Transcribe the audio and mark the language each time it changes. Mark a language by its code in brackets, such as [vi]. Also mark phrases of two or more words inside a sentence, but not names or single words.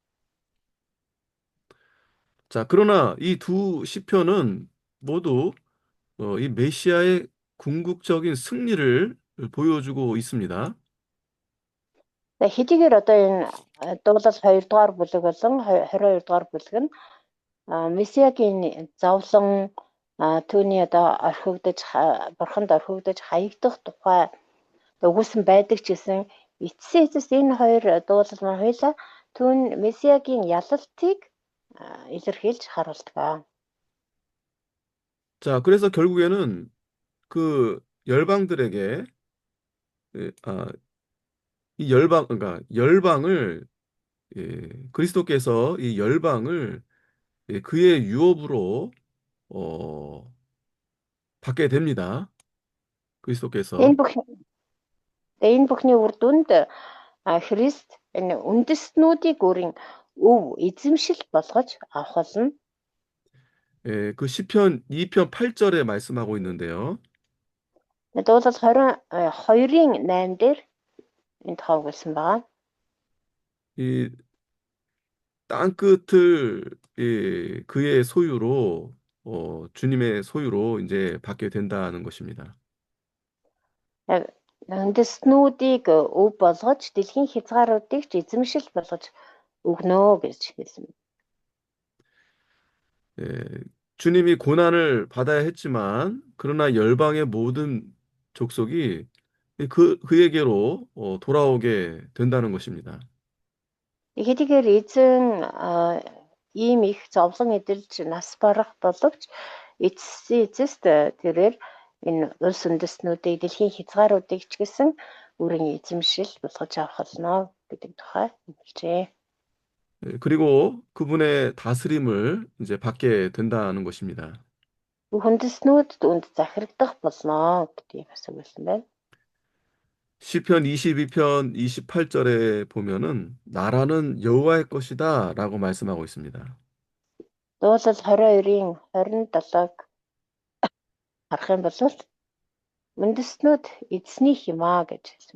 [ko] 자, 그러나 이 두 시편은 모두 이 메시아의 궁극적인 승리를 보여주고 있습니다. [mn] За хэдийгээр одоо энэ дуулал 2 дугаар бүлэг болон 22 дугаар бүлэг нь Месиагийн зовлон түүний одоо бурханд орхигдож хаягдах тухай өгүүлсэн байдаг ч гэсэн эцсийн эцэст энэ хоёр дуулал маань хоёулаа түүн Месиагийн ялалтыг илэрхийлж харуулдаг. [ko] 자, 그래서 결국에는 그 열방들에게 예, 이 그러니까 열방을 그리스도께서 이 열방을 그의 유업으로 어, 받게 됩니다. 그리스도께서. [mn] Энэ бүхний үр дүнд Христ энэ үндэстнүүдийг өөрийн өв эзэмшил болгож авах болно. [ko] 예, 그 시편 2편 8절에 말씀하고 있는데요. [mn] Дуулал 22-ийн 8 дээр энэ тухай өгүүлсэн байгаа. [ko] 이 땅끝을 그의 소유로 주님의 소유로 이제 받게 된다는 것입니다. [mn] Яг үндэстнүүдийг өв болгож дэлхийн хязгааруудыг ч эзэмшил болгож өгнө гэж хэлсэн. [ko] 예, 주님이 고난을 받아야 했지만 그러나 열방의 모든 족속이 그에게로 돌아오게 된다는 것입니다. [mn] Хэдийгээр эзэн ийм их зовлон эдэлж нас барах боловч эцэст тэрээр энэ улс үндэстнүүдийг дэлхийн хязгааруудыг ч гэсэн өөрийн эзэмшил болгож авах болно гэдэг тухай хэлжээ. [ko] 예, 그리고 그분의 다스림을 이제 받게 된다는 것입니다. [mn] Бүх үндэстнүүд үүнд захирагдах болно гэдгийг бас өгүүлсэн байна. [ko] 시편 22편 28절에 보면은 나라는 여호와의 것이다라고 말씀하고 있습니다. [mn] Дуулал 22-ийн 27-г харах юм бол үндэстнүүд эзний хэмаа гэж хэлсэн.